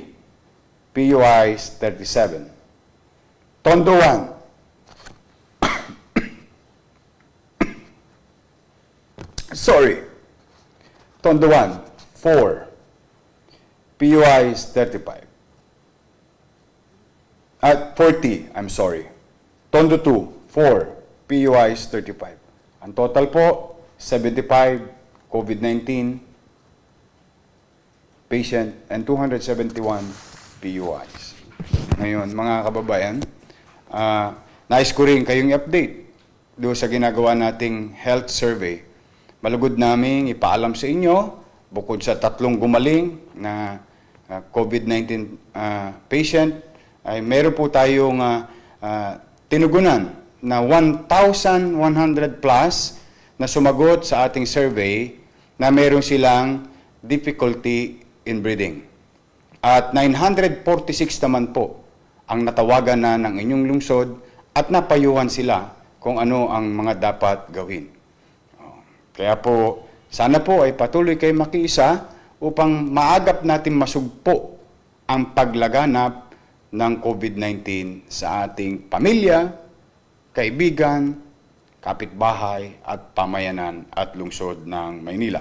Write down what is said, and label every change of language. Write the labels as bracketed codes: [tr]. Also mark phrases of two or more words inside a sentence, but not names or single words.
[en] PUIs, 37. Tondo 1. Sorry. Tondo 1, 4. PUIs, 35. At 40, I'm sorry. Tondo 2, 4. PUIs, 35. [tl] Ang total po, 75 COVID-19 [en] patient and [tl] 271 PUIs. Ngayon, mga kababayan, nais ko rin kayong i-update doon sa ginagawa nating health survey. Malugod namin ipaalam sa inyo, bukod sa 3 gumaling na COVID-19 patient, ay meron po tayong tinugunan na 1,100 plus na sumagot sa ating survey na meron silang [en] difficulty in breathing. [tl] At 946 naman po ang natawagan na ng inyong lungsod at napayuhan sila kung ano ang mga dapat gawin. Kaya po, sana po ay patuloy kayo makiisa upang maagap natin masugpo ang paglaganap ng COVID-19 sa ating pamilya, kaibigan, kapitbahay at pamayanan at lungsod ng Maynila.